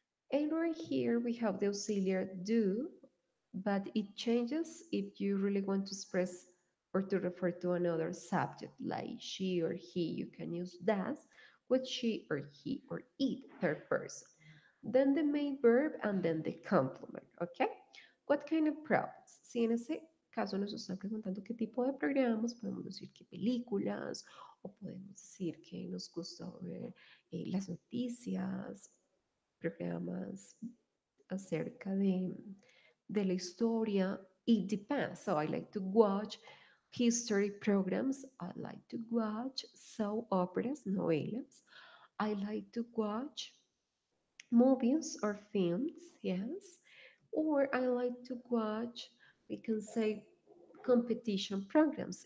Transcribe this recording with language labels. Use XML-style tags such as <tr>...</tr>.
<en>And right here we have the auxiliary do, but it changes if you really want to express or to refer to another subject, like she or he. You can use does with she or he or it, third person. Then the main verb and then the complement, ¿ok? What kind of programs?</en> <es>Si en ese caso nos están preguntando qué tipo de programas, podemos decir qué películas, o podemos decir que nos gusta ver las noticias, programas acerca de la historia.</es> <en>It depends. So I like to watch history programs. I like to watch soap operas, novelas. I like to watch movies or films, yes. Or I like to watch, we can say, competition programs.</en>